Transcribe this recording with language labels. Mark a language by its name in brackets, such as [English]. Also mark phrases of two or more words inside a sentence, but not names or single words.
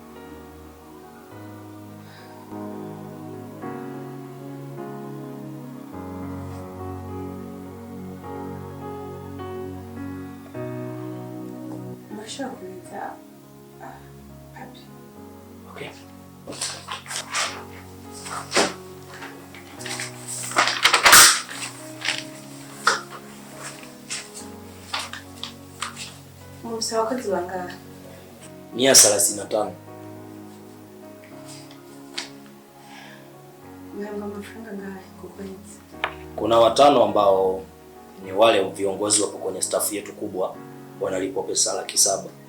[English] Mashakuita papi. Okay. [Rundi] Mufise abakozi bangahe? 135. Mhembwa amafaranga angahe ku kwezi? [Swahili] Kuna 5 ambao ni wale viongozi wapo kwenye staff yetu kubwa, wanalipwa pesa 700,000.